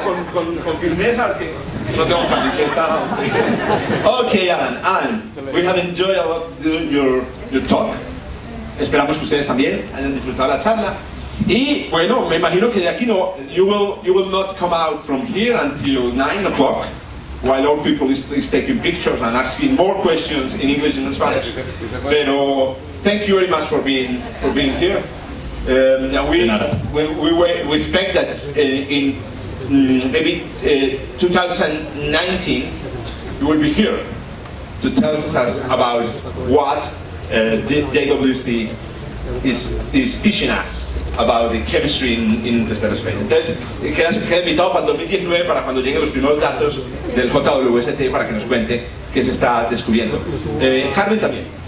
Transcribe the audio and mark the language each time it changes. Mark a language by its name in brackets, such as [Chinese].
[Spanish] Con firmeza, que no tengo camiseta. [English] Okay, Alan, we have enjoyed a lot your talk. [Spanish] Esperamos que ustedes también hayan disfrutado la charla. [English] Y bueno, me imagino que de aquí no, you will not come out from here until 9 o'clock, while all people is taking pictures and asking more questions in English and in Spanish. Pero thank you very much for being here. And we expect that in maybe 2019 you will be here to tell us about what JWST is teaching us about the chemistry in interstellar space. [Spanish] Entonces, queda invitado para el 2019, para cuando lleguen los primeros datos del JWST, para que nos cuente qué se está descubriendo. Carmen también.